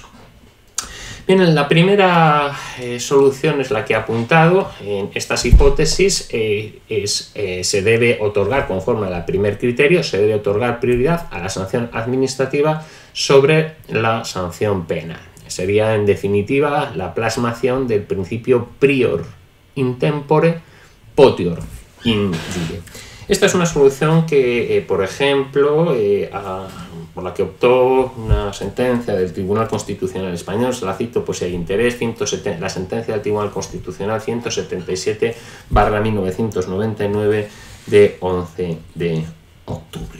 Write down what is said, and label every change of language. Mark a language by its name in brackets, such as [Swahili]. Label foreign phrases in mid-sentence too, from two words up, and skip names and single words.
[Spanish] Bien, la primera solución es la que he apuntado. En estas hipótesis se debe otorgar, conforme al primer criterio, se debe otorgar prioridad a la sanción administrativa sobre la sanción penal. Sería, en definitiva, la plasmación del principio [Latin] prior in tempore, potior in iure. [Spanish] Esta es una solución que, por ejemplo, por la que optó una sentencia del Tribunal Constitucional Español, se la cito por si hay interés, la sentencia del Tribunal Constitucional 177/1999 de 11 de octubre.